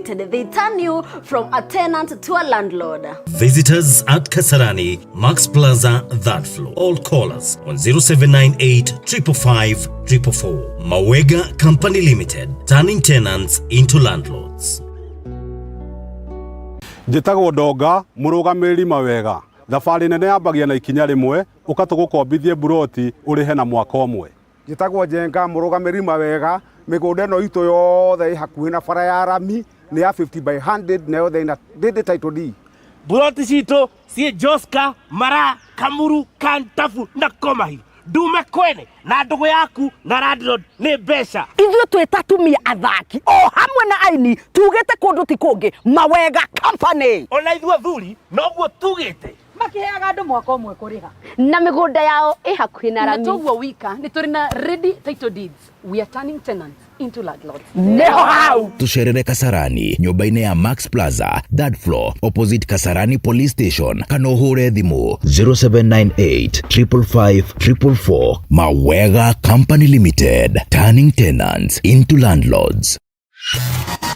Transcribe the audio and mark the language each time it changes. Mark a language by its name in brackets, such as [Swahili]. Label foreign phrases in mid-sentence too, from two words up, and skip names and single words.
[English] They turn you from a tenant to a landlord. Visitors at Kasarani, Max Plaza, third floor. All callers on 0798 555 444. Mawega Company Limited, turning tenants into landlords. [Kikuyu] Njĩtagwo Ndonga, mũrũgamĩrĩri Mawega. Thabarĩ nene yambagia na ikinya rĩmwe, ũgatũgũkombithie buroti ũrĩhe na mwaka ũmwe. Njĩtagwo Njenga, mũrũgamĩrĩri Mawega. Mĩgũnda ĩno itũ yothe hakuhĩ na bara ya rami nĩ ya 50/100 na yothe ina [English] title deed. [Kikuyu] Buroti citũ ciĩ Joska, Mara, Kamuru, Kantafu na Komahi. Ndume Kwene na ndũgũ yaku na landlord nĩ mbeca. Ithuĩ twĩ tatumia athaki o hamwe na aini tugĩte kũndũ ti kũngĩ Mawega Company. Ona ithuĩ athuri noguo tugĩte. Makiheaga andũ mwaka ũmwe kũrĩha. Na mĩgũnda yao ĩ hakuhĩ na rami. Na toguo wika nĩ tũrĩ na [English] ready title deeds. We are turning tenants into landlords. [Kikuyu] Neho hau. Tucerere Kasarani, nyũmba-inĩ ya Max Plaza, [English] third floor, opposite Kasarani Police Station. [Kikuyu] Kana ũhũre thimũ 0798 555 444. [English] Mawega Company Limited, turning tenants into landlords.